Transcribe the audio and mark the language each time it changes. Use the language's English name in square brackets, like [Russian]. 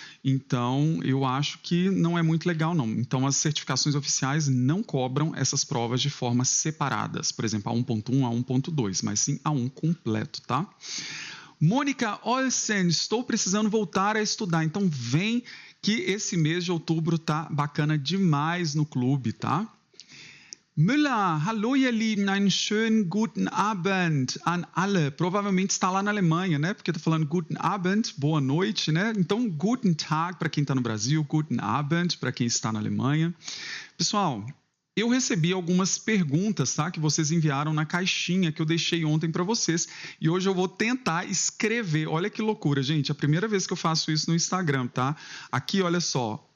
[Portuguese] Então, eu acho que não é muito legal, não. Então, as certificações oficiais não cobram essas provas de forma separadas, por exemplo, A1.1, A1.2, mas sim A1 completo, tá? Mônica Olsen, estou precisando voltar a estudar, então vem que esse mês de outubro tá bacana demais no clube, tá? [German] Müller, hallo ihr Lieben, einen schönen guten Abend an alle. [Portuguese] Provavelmente está lá na Alemanha, né? Porque tá falando guten Abend, boa noite, né? Então, guten Tag para quem está no Brasil, guten Abend para quem está na Alemanha. Pessoal, eu recebi algumas perguntas, tá? Que vocês enviaram na caixinha que eu deixei ontem para vocês. E hoje eu vou tentar escrever. Olha que loucura, gente. É a primeira vez que eu faço isso no Instagram, tá? Aqui, olha só.